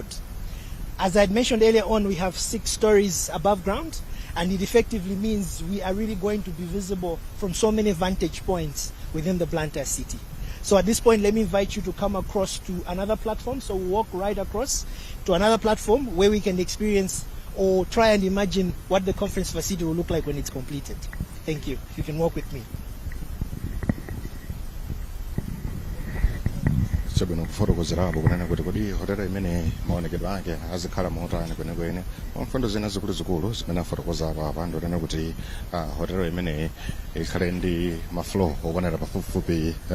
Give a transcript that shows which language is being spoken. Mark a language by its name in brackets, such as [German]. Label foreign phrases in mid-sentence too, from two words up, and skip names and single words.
[English] As I had mentioned earlier on, we have 6 stories above ground, and it effectively means we are really going to be visible from so many vantage points within the Blantyre city. So at this point, let me invite you to come across to another platform. So we'll walk right across to another platform where we can experience or try and imagine what the conference facility will look like when it's completed. Thank you. If you can walk with me. [Nyanja] chabwino kufotokozerapo kunena kuti kodi hotela imene maonekedwe ake azikhala motani kwenikweni mfundo zina zikuluzikulu zimene afotokozapo apa ndionena kuti hotela imene ikhale ndi mafloor okwanira pafupifupi